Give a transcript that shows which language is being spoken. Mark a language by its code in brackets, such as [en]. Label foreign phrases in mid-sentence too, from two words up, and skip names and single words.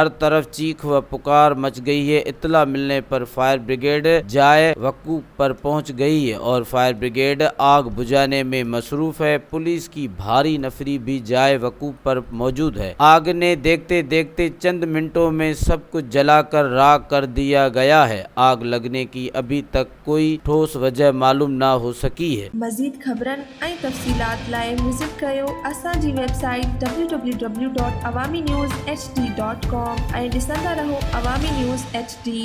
[ur] ہر طرف چیخ و پکار مچ گئی ہے۔ اطلاع ملنے پر فائر بریگیڈ جائے وقوع پر پہنچ گئی ہے اور فائر بریگیڈ آگ بجھانے میں مصروف ہے۔ پولیس کی بھاری نفری بھی جائے وقوع پر موجود ہے۔ آگ نے دیکھتے دیکھتے چند منٹوں میں سب کچھ جلا کر راکھ کر دیا گیا ہے۔ آگ لگنے کی ابھی تک کوئی ٹھوس وجہ معلوم نہ ہو سکی ہے۔ [sd] مزید خبرن ऐं तफ़सीलात लाइ विज़िट कयो असांजी वेबसाइट www.awamiNewsHD.com ऐं ॾिसंदा रहो अवामी न्यूज़ HD।